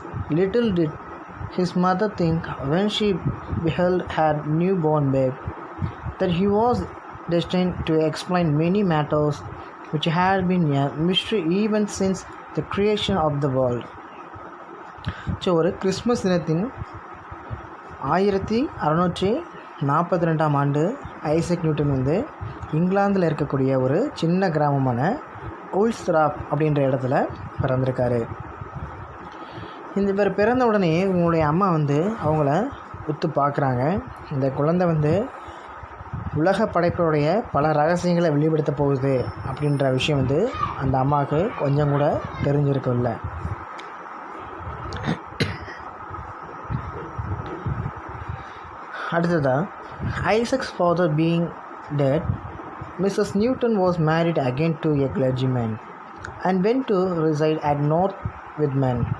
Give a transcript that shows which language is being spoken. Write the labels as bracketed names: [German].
[English] Little did his mother think when she beheld her newborn babe that he was destined to explain many matters which had been a mystery even since the creation of the world. [Tamil] So ஒரு Christmas தினத்தின் 1642ஆம் ஆண்டு Isaac Newton இங்கிலாந்தில் இருக்கக்கூடிய ஒரு சின்ன கிராமமான உல்ஸ்ராப் அப்படின்ற இடத்துல பிறந்திருக்காரு. இந்த பேர் பிறந்த உடனே உங்களுடைய அம்மா அவங்கள உத்து பார்க்குறாங்க. இந்த குழந்தை உலக படைப்புடைய பல ரகசியங்களை வெளிப்படுத்த போகுது அப்படின்ற விஷயம் அந்த அம்மாவுக்கு கொஞ்சம் கூட தெரிஞ்சிருக்கும்ல. அடுத்ததாக [English] Isaac's father being dead, Mrs. Newton was married again to a clergyman and went to reside at North Witham.